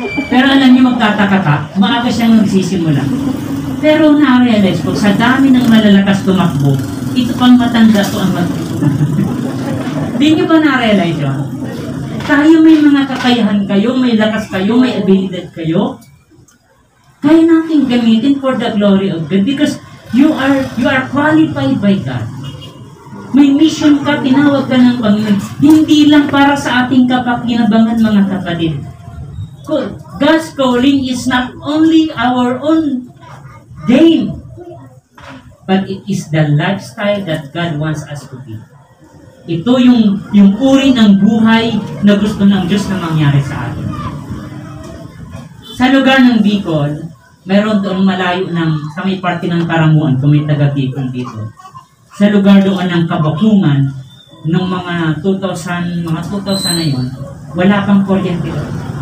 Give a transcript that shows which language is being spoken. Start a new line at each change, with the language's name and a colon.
Filipino: Pero alam niyo, magtataka ka, maaga siyang nagsisimula. Pero na-realize ko, sa dami ng malalakas tumakbo, ito pang matanda to ang magtutulong. Di niyo ba na-realize yun? Tayo may mga kakayahan kayo, may lakas kayo, may abilidad kayo. Kaya natin gamitin
English: for the glory of God because you are qualified by God.
Filipino: May mission ka, tinawag ka ng Panginoon. Hindi lang para sa ating kapakinabangan mga kapatid.
English: God's calling is not only our own gain, but it is the lifestyle that God wants us to be.
Filipino: Ito yung uri ng buhay na gusto ng Diyos na mangyari sa atin. Sa lugar ng Bicol, meron doon malayo sa may parte ng Karamuan, kung may taga-Bicol dito. Sa lugar doon ng Kabakungan, ng mga 2000 na yun, wala pang kuryente doon.